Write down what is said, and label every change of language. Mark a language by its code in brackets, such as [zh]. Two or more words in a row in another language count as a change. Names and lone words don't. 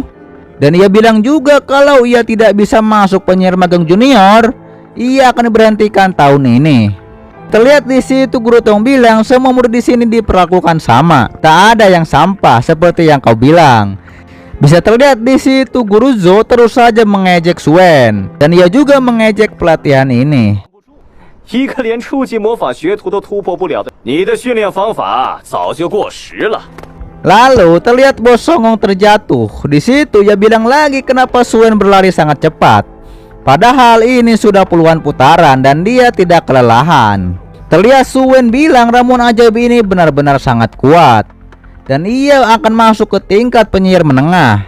[id] Dan ia bilang juga kalau ia tidak bisa masuk penyihir magang junior, ia akan diberhentikan tahun ini. Terlihat di situ guru Tong bilang semua murid di sini diperlakukan sama, tak ada yang sampah seperti yang kau bilang. Bisa terlihat di situ guru Zhou terus saja mengejek Suen dan ia juga mengejek pelatihan ini. [zh] 一个连初级魔法学徒都突破不了的，你的训练方法早就过时了。 [id] Lalu terlihat Bos Songong terjatuh. Di situ ia bilang lagi kenapa Suen berlari sangat cepat. Padahal ini sudah puluhan putaran dan dia tidak kelelahan. Terlihat Suen bilang ramuan ajaib ini benar-benar sangat kuat. Dan ia akan masuk ke tingkat penyihir menengah.